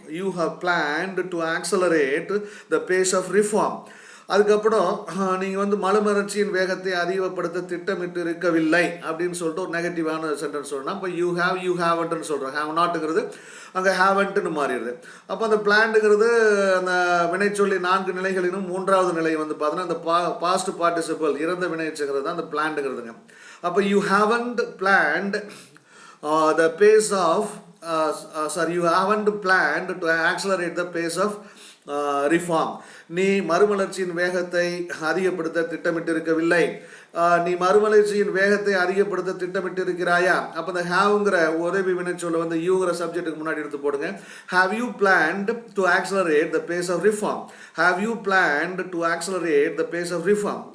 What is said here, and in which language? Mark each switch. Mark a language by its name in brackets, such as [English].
[English] You have planned to accelerate the pace of reform. [Tamil] அதுக்கப்புறம் நீங்கள் வந்து மறுமலர்ச்சியின் வேகத்தை அதிகப்படுத்த திட்டமிட்டு இருக்கவில்லை அப்படின்னு சொல்லிட்டு ஒரு நெகட்டிவான சென்டென்ஸ் சொல்லணும். இப்போ [English] you have, you ஹாவன்ட்னு [Tamil] சொல்கிறோம். ஹாவ் நாட்டுங்கிறது அங்கே ஹாவன்ட்டுன்னு மாறிடுது. அப்போ அந்த பிளான்டுங்கிறது அந்த வினைச்சொல்லி 4 நிலைகளிலும் 3வது நிலை வந்து பார்த்தோன்னா அந்த பாஸ்ட் பார்ட்டிசிபிள் இறந்த வினைச்சுங்கிறது தான் அந்த பிளான்டுங்கிறதுங்க. அப்போ [English] You haven't planned the pace of you haven't planned to accelerate the pace of reform. [Tamil] நீ மறுமலர்ச்சியின் வேகத்தை அதிகப்படுத்த திட்டமிட்டு இருக்கவில்லை. நீ மறுமலர்ச்சியின் வேகத்தை அதிகப்படுத்த திட்டமிட்டு இருக்கிறாயா? அப்போ இந்த ஹாவ்ங்கிற உதவி வினைச்சொல்லை வந்து யூங்கிற சப்ஜெக்ட்டுக்கு முன்னாடி எடுத்து போடுங்க. [English] Have you planned to accelerate the pace of reform. Have you planned to accelerate the pace of reform.